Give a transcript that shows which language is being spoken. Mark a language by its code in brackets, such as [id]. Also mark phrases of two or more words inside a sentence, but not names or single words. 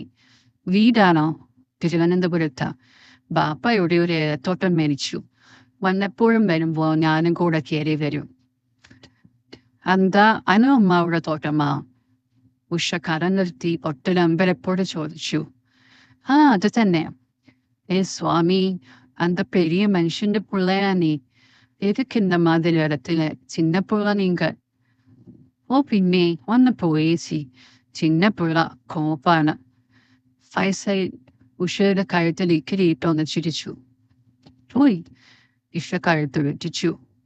[ml] വീടാണോ? തിരുവനന്തപുരത്ത്. ബാപ്പയുടെ ഒരു ഏലത്തോട്ടം മരിച്ചു. വല്ലപ്പോഴും വരുമ്പോ ഞാനും കൂടെ കയറി വരും. എന്താ അനു അമ്മാവുടെ തോട്ടമാ? ഉഷ കര നിർത്തി ഒട്ടൊരമ്പലപ്പോടെ ചോദിച്ചു. അത് തന്നെ. സ്വാമി, [ta] அந்த பெரிய மனுஷന്റെ பிள்ளையா நீ? எதுக்கு இந்த மாதிரி இடத்துல? சின்ன பிள்ளை நீங்க. [ml] ഓ പിന്നെ ഒന്ന് പോയേച്ചി. ചിന്ന പിള്ള കോപ്പാണ്. ഫൈസൽ ഉഷയുടെ കഴുത്തിൽ ഇക്കിരിയിട്ടൊന്ന് ചിരിച്ചു. പോയി. ഉഷ കഴുത്ത് വെട്ടിച്ചു.